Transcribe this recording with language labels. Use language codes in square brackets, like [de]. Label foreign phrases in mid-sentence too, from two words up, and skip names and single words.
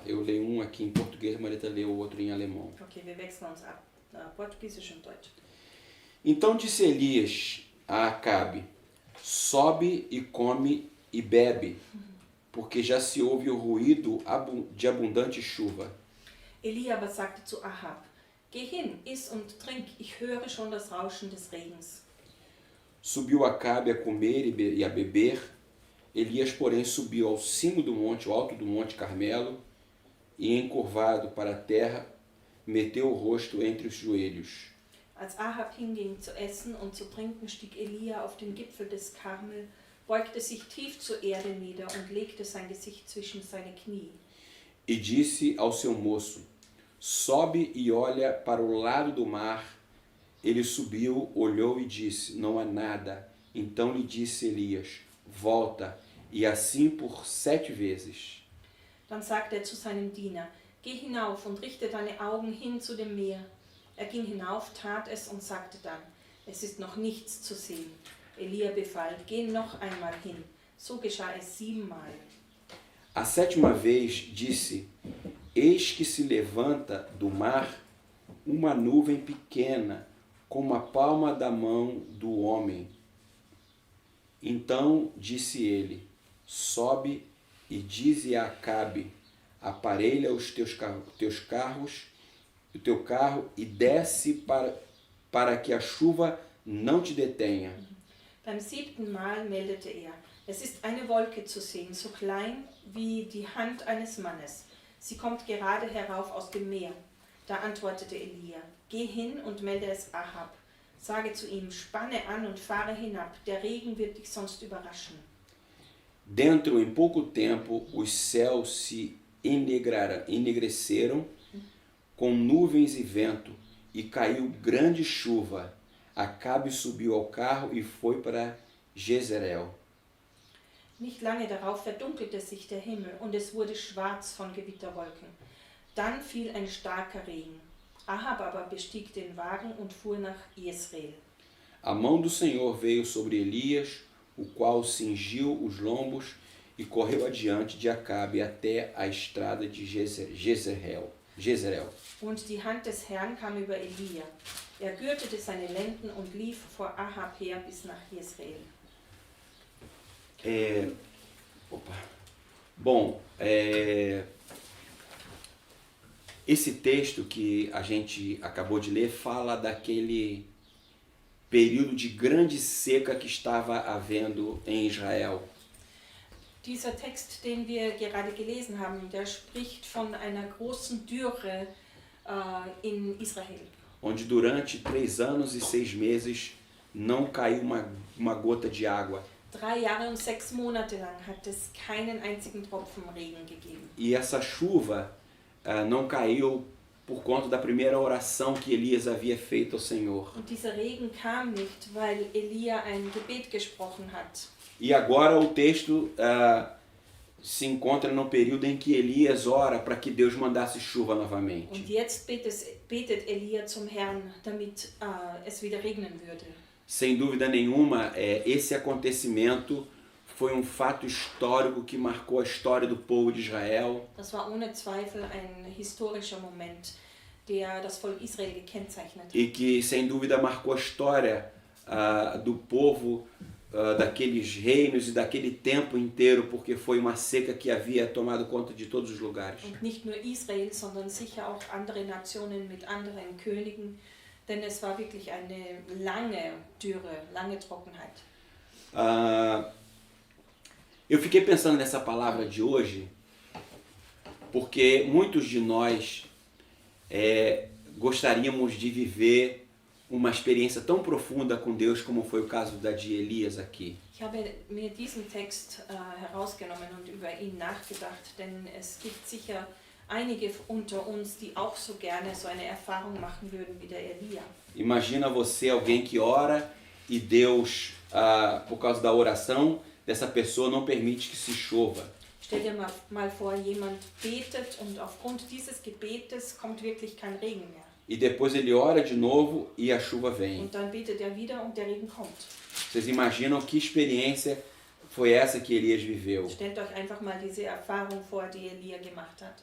[pt] Eu leio um aqui em português, a Marita lê o outro em alemão. [de] Okay, wir wechseln uns ab. Portugiesisch und Deutsch. [pt] Então disse Elias a Acabe: sobe e come e bebe, porque já se ouve o ruído de abundante chuva. [de] Elia aber sagte zu Ahab: Geh hin, iss und trink, ich höre schon das Rauschen des Regens. [pt] Subiu Acabe a comer e a beber. Elias, porém, subiu ao cimo do monte, ao alto do monte Carmelo, e encurvado para a terra, meteu o rosto entre os joelhos. [de] Als Ahab hinging zu essen und zu trinken, stieg Elia auf den Gipfel des Karmel, beugte sich tief zur Erde nieder und legte sein Gesicht zwischen seine Knie. [pt] E disse ao seu moço: sobe e olha para o lado do mar. Ele subiu, olhou e disse: não há nada. Então lhe disse Elias: volta, e assim por 7 vezes. [de] Dann sagte er zu seinem Diener: Geh hinauf und richte deine Augen hin zu dem Meer. Er ging hinauf, tat es und sagte dann: Es ist noch nichts zu sehen. Elia befahl: Geh noch einmal hin. So geschah es 7-mal. [pt] A 7ª vez disse: eis que se levanta do mar uma nuvem pequena, como a palma da mão do homem. Então disse ele: sobe e dize a Acabe: aparelha os teus carros, o teu carro, e desce para que a chuva não te detenha. [de] Beim 7. Mal meldete er: Es ist eine Wolke zu sehen, so klein wie die Hand eines Mannes. Sie kommt gerade herauf aus dem Meer. Da antwortete Elia: Geh hin und melde es Ahab. Sage zu ihm: Spanne an und fahre hinab, der Regen wird dich sonst überraschen. [pt] Dentro em pouco tempo os céus se enegreceram com nuvens e vento, e caiu grande chuva. Acabe subiu ao carro e foi para Jezreel. [de] Nicht lange darauf verdunkelte sich der Himmel und es wurde schwarz von Gewitterwolken. Dann fiel ein starker Regen. Ahab aber bestieg den Wagen und fuhr nach Jezreel. [pt] A mão do Senhor veio sobre Elias, o qual cingiu os lombos e correu adiante de Acabe até a estrada de Jezreel. [de] Und die Hand des Herrn kam über Elia. Er gürtete seine Lenden und lief vor Ahab her bis nach Jezreel. [pt] Esse texto que a gente acabou de ler fala daquele período de grande seca que estava havendo em Israel. [de] Dieser Text, den wir gerade gelesen haben, der spricht von einer großen Dürre in Israel. [pt] Onde durante 3 anos e 6 meses não caiu uma gota de água. [de] 3 Jahre und 6 Monate lang hat es keinen einzigen Tropfen Regen gegeben. [pt] E essa chuva não caiu por conta da primeira oração que Elias havia feito ao Senhor. [de] Und dieser Regen kam nicht, weil Elia ein Gebet gesprochen hat. [pt] E agora o texto se encontra no período em que Elias ora para que Deus mandasse chuva novamente. [de] Und jetzt betet Elia zum Herrn, damit es wieder regnen würde. [pt] Sem dúvida nenhuma, esse acontecimento foi um fato histórico que marcou a história do povo de Israel. [de] Das war ohne Zweifel ein historischer Moment, der das Volk Israel gekennzeichnet hat. [pt] E que, sem dúvida, marcou a história do povo, daqueles reinos e daquele tempo inteiro, porque foi uma seca que havia tomado conta de todos os lugares. [de] Und nicht nur Israel, sondern sicher auch andere Nationen mit anderen Königen, denn es war wirklich eine lange Dürre, lange Trockenheit. [pt] Eu fiquei pensando nessa palavra de hoje, porque muitos de nós gostaríamos de viver uma experiência tão profunda com Deus como foi o caso da de Elias aqui. [de] Ich habe mir diesen Text herausgenommen und über ihn nachgedacht, denn es gibt sicher einige unter uns, die auch so gerne so eine Erfahrung machen würden wie der Elia. [pt] Imagina você, alguém que ora e Deus, por causa da oração dessa pessoa, não permite que se chova. [de] Stell dir mal vor, jemand betet und aufgrund dieses Gebetes kommt wirklich kein Regen mehr. [pt] E depois ele ora de novo e a chuva vem. [de] Und dann betet wieder und der Regen kommt. [pt] Vocês imaginam que experiência foi essa que Elias viveu? [de] Stellt euch einfach mal diese Erfahrung vor, die Elia gemacht hat.